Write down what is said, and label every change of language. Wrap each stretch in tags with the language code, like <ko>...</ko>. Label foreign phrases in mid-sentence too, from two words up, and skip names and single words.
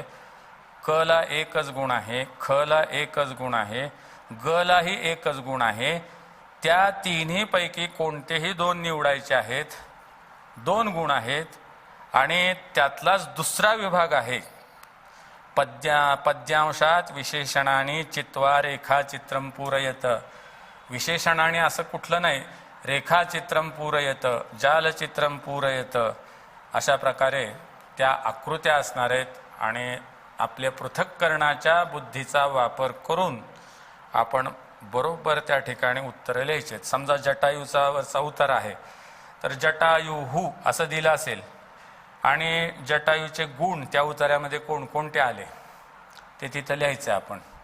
<mr>क ला एकच गुण आहे, ख ला एकच गुण आहे, ग लाही एकच गुण आहे. त्या तिन्ही पैकी कोणतेही 2 निवडायचे आहेत. 2 गुण आहेत आणि त्यातलाच दुसरा विभाग आहे पद्यांशात</mr> <sa>विशेषणाने चित्वा रेखाचित्रम पूरयत.</sa> <mr>विशेषणाने असं कुठलं नाही,</mr> <sa>रेखाचित्रम पूरयत, जालचित्रम पूरयत,</sa> <mr>अशा प्रकारे त्या आकृत्या असणार आहेत. आणि आपल्या पृथक्करणाच्या बुद्धीचा वापर करून आपण बरोबर त्या ठिकाणी उत्तरं लिहायचे. समजा जटायूचा वरचा उतार आहे तर जटायुहू असं दिलं असेल आणि जटायूचे गुण त्या उतार्यामध्ये कोणकोणते आले ते तिथं लिहायचं आपण.</mr>